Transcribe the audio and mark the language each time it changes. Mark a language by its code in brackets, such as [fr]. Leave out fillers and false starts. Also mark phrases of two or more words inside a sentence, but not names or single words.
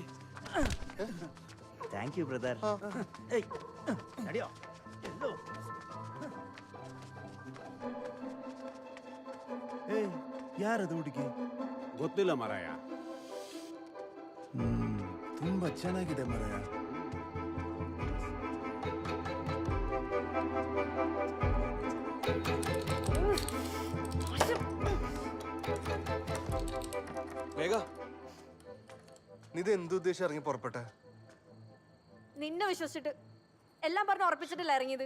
[en] thank you brother. [kn] ನಡಿಯೋ. ಎಲ್ಲೋ ಯಾರದು ಹುಡುಗಿ? ಗೊತ್ತಿಲ್ಲ ಮರಾಯ. ತುಂಬಾ ಚೆನ್ನಾಗಿದೆ ಮರಾಯ. [ml] മേഘ, നീ ഇത് എന്തുദ്ദേശം ഇറങ്ങി പുറപ്പെട്ടെ? നിന്നെ വിശ്വസിച്ചിട്ട് എല്ലാം പറഞ്ഞ് ഉറപ്പിച്ചിട്ടില്ല ഇറങ്ങിയത്.